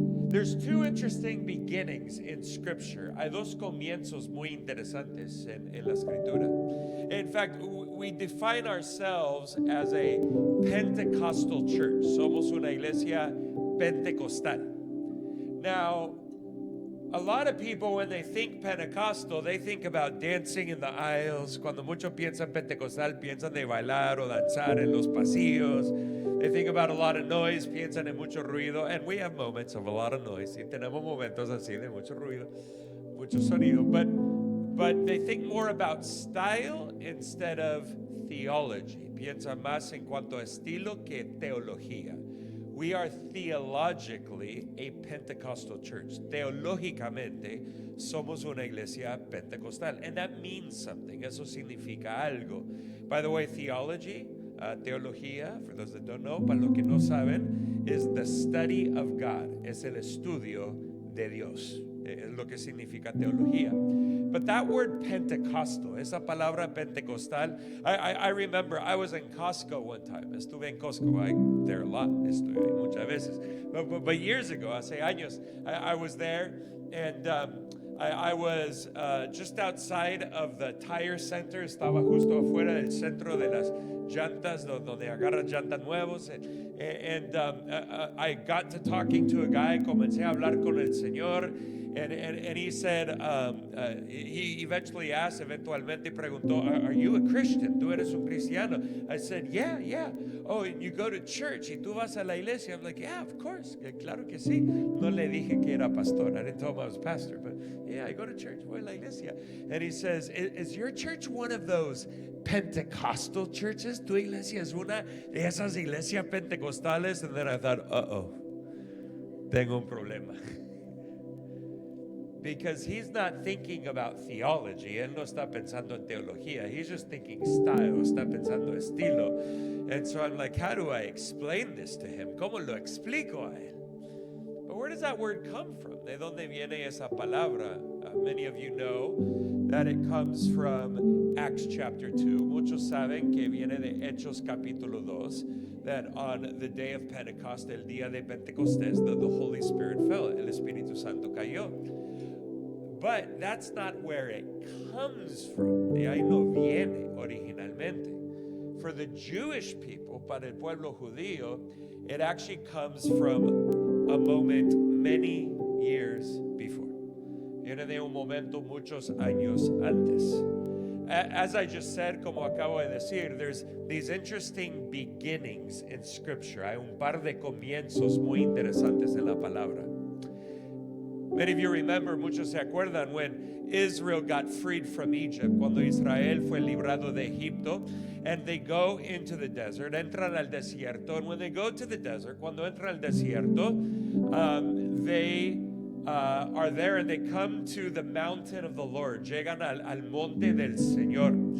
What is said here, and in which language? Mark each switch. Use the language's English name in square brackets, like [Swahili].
[English] There's two interesting beginnings in Scripture. [Spanish] Hay dos comienzos muy interesantes en la Escritura. [English] In fact, we define ourselves as a Pentecostal church. [Spanish] Somos una iglesia pentecostal. [English] Now, a lot of people, when they think Pentecostal, they think about dancing in the aisles. [Spanish] Cuando muchos piensan Pentecostal, piensan de bailar o danzar en los pasillos. [English] They think about a lot of noise, [Spanish] piensan en mucho ruido, [English] and we have moments of a lot of noise. [Spanish] Y tenemos momentos así de mucho ruido, mucho sonido. [English] But they think more about style instead of theology. [Spanish] Piensan más en cuanto a estilo que teología. [English] We are theologically a Pentecostal church. [Spanish] Teológicamente somos una iglesia pentecostal. [English] And that means something. [Spanish] Eso significa algo. [English] By the way, theology, teología, for those that don't know, [Spanish] para los que no saben, [English] is the study of God. [Spanish] Es el estudio de Dios. Es lo que significa teología. [English] But that word Pentecostal, [Spanish] esa palabra pentecostal, [English] I remember I was in Costco one time. [Spanish] Estuve en Costco. [English] There a lot. [Spanish] Estuve muchas veces. [English] But years ago, [Spanish] hace años, [English] I was there, and I was just outside of the tire center. [Spanish] Estaba justo afuera del centro de las llantas, donde agarran llantas nuevos. [English] And I got to talking to a guy. [Spanish] Comencé a hablar con el Señor. [English] And he said, he eventually asked, [Spanish] eventualmente preguntó, [English] are you a Christian? [Spanish] ¿Tú eres un cristiano? [English] I said, yeah. Oh, and you go to church, [Spanish] y tú vas a la iglesia? [English] I'm like, yeah, of course. [Spanish] Claro que sí. No le dije que era pastor. [English] I didn't tell him I was pastor, but yeah, I go to church, [Spanish] voy a la iglesia. [English] And he says, is your church one of those Pentecostal churches? [Spanish] ¿Tu iglesia es una de esas iglesias pentecostales? [English] And then I thought, [Spanish] tengo un problema. [English] Because he's not thinking about theology. [Spanish] Él no está pensando en teología. [English] He's just thinking style. [Spanish] Está pensando estilo. [English] And so I'm like, how do I explain this to him? [Spanish] ¿Cómo lo explico a él? [English] But where does that word come from? [Spanish] ¿De dónde viene esa palabra? [English] Many of you know that it comes from Acts chapter 2. [Spanish] Muchos saben que viene de Hechos capítulo 2. [English] That on the day of Pentecost, [Spanish] el día de Pentecostés, [English] the Holy Spirit fell. [Spanish] El Espíritu Santo cayó. [English] But that's not where it comes from. [Spanish] De ahí no viene originalmente. [English] For the Jewish people, [Spanish] para el pueblo judío, [English] it actually comes from a moment many years before. [Spanish] Viene de un momento muchos años antes. [English] As I just said, [Spanish] como acabo de decir, [English] there's these interesting beginnings in Scripture. [Spanish] Hay un par de comienzos muy interesantes en la palabra. [English] Many of you remember, [Spanish] muchos se acuerdan, [English] when Israel got freed from Egypt, [Spanish] cuando Israel fue librado de Egipto, [English] and they go into the desert, [Spanish] entran al desierto, [English] and when they go to the desert, [Spanish] cuando entran al desierto, [English] they are there and they come to the mountain of the Lord, [Spanish] llegan al monte del Señor.